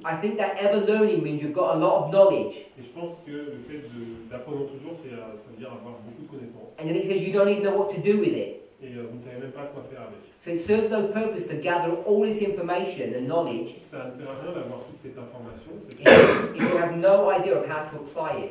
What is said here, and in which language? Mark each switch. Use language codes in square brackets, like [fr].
[en] I think that ever learning means you've got a lot of knowledge. [fr] et je pense que le fait d'apprenant toujours, ça veut dire avoir beaucoup de connaissances. [en] And then it says you don't even know what to do with it. [fr] Et vous ne savez même pas quoi faire avec. [en] So it serves no purpose to gather all this information and knowledge [fr] Ça ne sert à rien d'avoir toute cette information [en] if you have no idea of how to apply it.